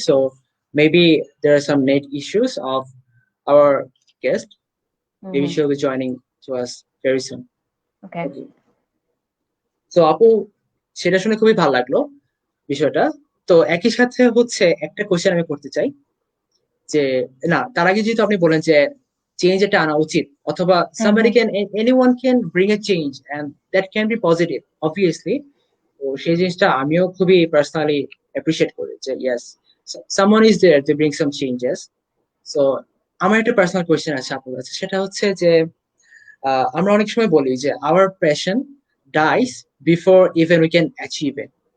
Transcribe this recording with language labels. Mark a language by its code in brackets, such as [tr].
[en] So maybe there are some net issues of our guest. Maybe hmm. she'll be joining to us very soon. Okay. Okay. [bn] So আপু, সেটা শুনে খুবই ভালো লাগলো বিষয়টা। তো একই সাথে হচ্ছে একটা কোশ্চেন আমি করতে চাই, যে না তার আগে যেহেতু আপনি বলেন যে চেঞ্জ এটা আনা উচিত, অথবা হুম [en] somebody hmm. can anyone can bring a change and that can be positive obviously. [bn] তো সেই জিনিসটা আমিও খুবই পার্সোনালি অ্যাপ্রিসিয়েট করি যে yes, [en] someone is there to bring some changes. [bn] So আমার একটা পার্সোনাল কোয়েশ্চেন আছে আপনার কাছে, সেটা হচ্ছে যে আমরা অনেক সময় বলি যে [en] our passion dies before even we can achieve it.